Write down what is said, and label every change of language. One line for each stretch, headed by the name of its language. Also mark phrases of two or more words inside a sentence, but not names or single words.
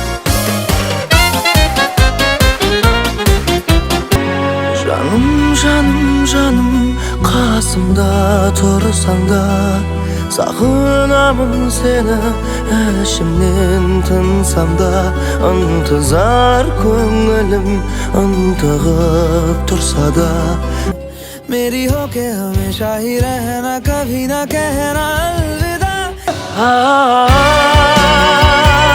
Kazakh: Жаным, жаным, жаным, қасымда тұрсаң да, сағынамын сені, ішімнен тынсам да, ынтызар көңілім ынтығып тұрса да.
Hindi: मेरी होके हमेशा ही रहना, कभी ना कहना अलविदा।